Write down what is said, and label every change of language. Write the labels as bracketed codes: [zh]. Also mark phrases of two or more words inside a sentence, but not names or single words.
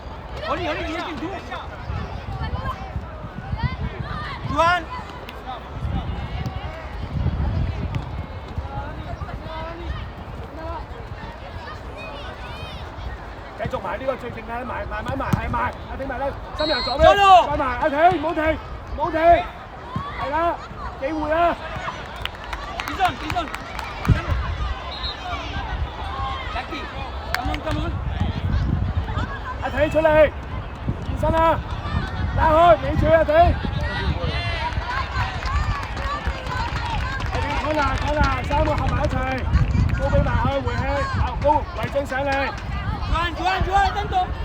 [yue] Oli, dia tu. Juan. 繼續埋呢個最勁嘅，埋，係埋，阿挺埋啦，新人左邊，再埋，阿挺唔好停，係啦，機會啊！ [en] Bison. Jackie, come on. [yue] 阿挺出嚟，健身啊，拉開，尾柱阿挺，後邊講啦，三個合埋一齊，高俾埋去回氣，高圍進上嚟。 [es] Juan, tanto.